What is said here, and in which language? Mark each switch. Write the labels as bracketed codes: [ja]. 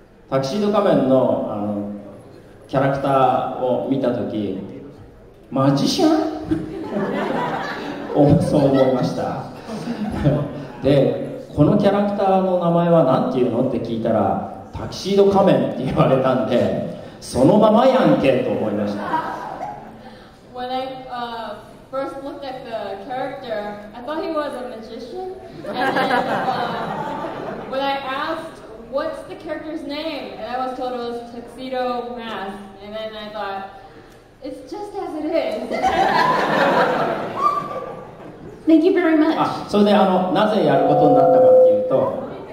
[ja] タキシード仮面のキャラクターを見たとき、マジシャンそう思いましたで、このキャラクターの名前は何ていうのって聞いたら、タキシード仮面って言われたんで、そのままやんけと思いました。 [en] When I first looked at the character, I thought he was a magician. And then when I asked, what's the character's name? And I was told it was Tuxedo Mask. And then I thought, it's just as it is. Thank you very much. [ja] それでなぜやることになったかっていうと、